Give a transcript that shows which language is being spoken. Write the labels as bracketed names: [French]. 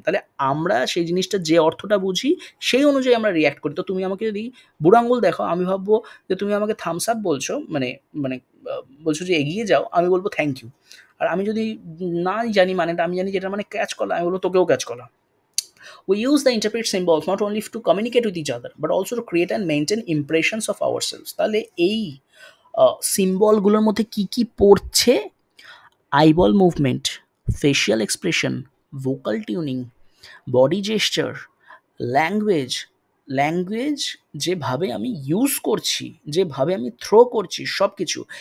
[Bangla] তাহলে আমরা সেই জিনিসটা যে অর্থটা বুঝি সেই অনুযায়ী আমরা রিঅ্যাক্ট করি। তো তুমি আমাকে যদি বুড়ো আঙুল দেখাও, আমি ভাববো যে তুমি আমাকে থামস আপ বলছো, মানে মানে বলছো যে এগিয়ে যাও, আমি বলবো থ্যাংক ইউ। আর আমি যদি নাই জানি মানেটা, আমি জানি যে এটার মানে ক্যাচ কলা, আমি বলবো তোকেও ক্যাচ কলা। [English] We use the interpret symbols not only to communicate with each other but also to create and maintain impressions of ourselves. [Bangla] তাহলে এই সিম্বলগুলোর মধ্যে কি কি পড়ছে? Eyeball movement, facial expression, vocal tuning, body gesture, language, language যেভাবে আমি use করছি, যেভাবে আমি থ্রো করছি সব কিছু।